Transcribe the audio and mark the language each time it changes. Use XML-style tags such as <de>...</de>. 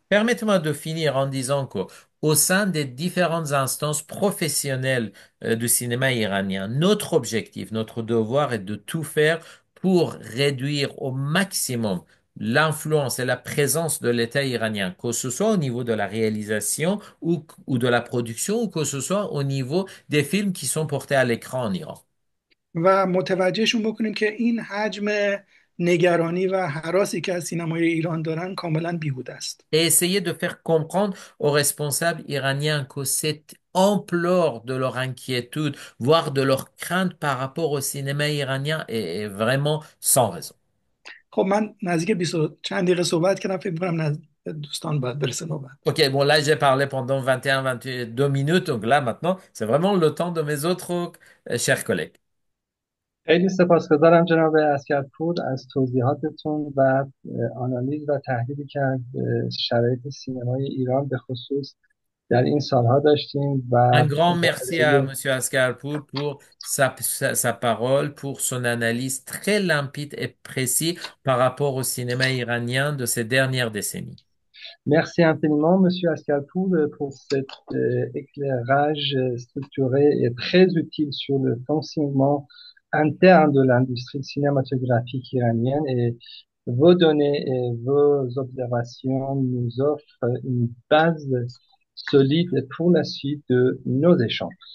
<fr>Permettez-moi de finir en disant qu'au sein des différentes instances professionnelles du cinéma iranien, notre objectif, notre devoir est de tout faire pour réduire au maximum l'influence et la présence de l'État iranien, que ce soit au niveau de la réalisation ou de la production, ou que ce soit au niveau des films qui sont portés à l'écran en Iran.</fr> <fa>و متوجهشون بکنیم که این حجم نگرانی و هراسی که از سینمای ایران دارن کاملا بیهوده است.</fa> <fr>Et essayer de faire comprendre aux responsables iraniens que cette ampleur de leur inquiétude, voire de leur crainte par rapport au cinéma iranien est vraiment sans raison.</fr> <fa>خب من نزدیک 20 چند دقیقه صحبت کردم، فکر می‌کنم دوستان باید برسه نوبت.</fa> <fr>Ok, bon là j'ai parlé pendant 21-22 minutes, donc là maintenant c'est vraiment le temps de mes autres chers collègues.</fr> <fa>خیلی سپاسگزارم جناب عسگرپور از توضیحاتتون و آنالیز و تحلیلی که از شرایط سینمای ایران به خصوص در این سالها داشتیم</fa> <fr>Un</fr> <fa>و</fa> <fr>grand merci à Monsieur Ascarpour pour sa parole, pour son analyse très limpide et précise par rapport au cinéma iranien de ces dernières décennies. merci infiniment, Monsieur Ascalpour, pour cet éclairage structuré et très utile sur le fonctionnement interne de l'industrie cinématographique iranienne et vos données et vos observations nous offrent une base solide pour la suite de nos échanges.</fr>